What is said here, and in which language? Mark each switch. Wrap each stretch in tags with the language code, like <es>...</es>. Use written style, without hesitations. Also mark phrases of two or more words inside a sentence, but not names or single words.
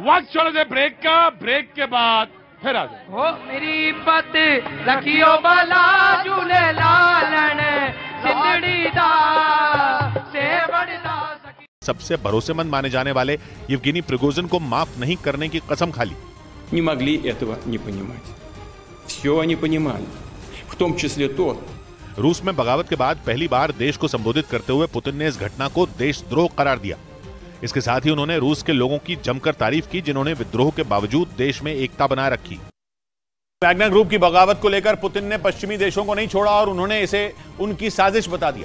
<hi>वक्त छोड़ दे ब्रेक का, ब्रेक के बाद फिर आ जाए।</hi> <pa>ਹੋ ਮੇਰੀ ਪਤ ਰਖੀਓ ਬਾਲਾ ਝੂਲੇ ਲਾਲਣ ਸਿੰਧੜੀ ਦਾ ਸੇ ਬੜਦਾ।</pa> <hi>सबसे भरोसेमंद माने जाने वाले येवगेनी प्रिगोजिन को माफ नहीं करने की कसम खा ली।</hi> <ru>Не могли этого не понимать. Все они понимали, в том числе то।</ru> <hi>रूस में बगावत के बाद पहली बार देश को संबोधित करते हुए पुतिन ने इस घटना को देशद्रोह करार दिया। इसके साथ ही उन्होंने रूस के लोगों की जमकर तारीफ की, जिन्होंने विद्रोह के बावजूद देश में एकता बनाए रखी। वैगनर ग्रुप की बगावत को लेकर पुतिन ने पश्चिमी देशों को नहीं छोड़ा और उन्होंने इसे उनकी साजिश बता दिया।</hi>